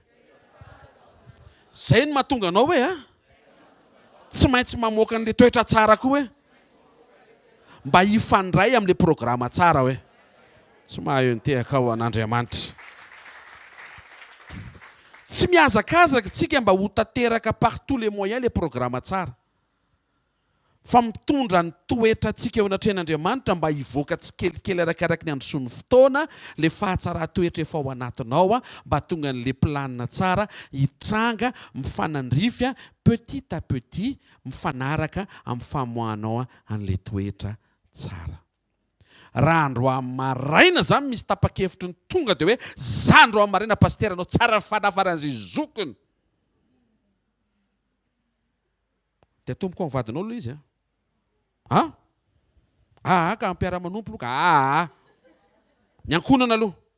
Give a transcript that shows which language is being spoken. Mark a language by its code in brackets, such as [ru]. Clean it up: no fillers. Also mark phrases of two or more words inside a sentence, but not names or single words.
[mg] Zay no mahatonga anao hoe tsy maintsy mamoaka an'ilay toetra tsara koa hoe. Mba hifandray amin'ilay programa tsara hoe. Tsy mahaeo ny tehaka ao an'Andriamanitra. Tsy mihazakazaka tsika mba ho tanteraka [fr] partout les moyens [mg] ilay programa tsara. Fa mitondra ny toetra tsika eo anatrehan'Andriamanitra mba hivoaka tsikelikely arakaraka ny androsoan'ny fotoana, ilay fahatsara-toetra efa ao anatinao mba tonga n'ilay planina tsara hitranga mifanandrify [fr] petit à petit [mg] mifanaraka amin'ny famoahanao an'ilay toetra tsara. Raha androany maraina zany misy tapa-kevitry ny tonga dia hoe za androany maraina pastera anao tsara fanafaran'izay zokiny. Dia tomboko amin'ny vadinao aloha izy ka ampiara-manompo aloha ka ny ankonana aloha.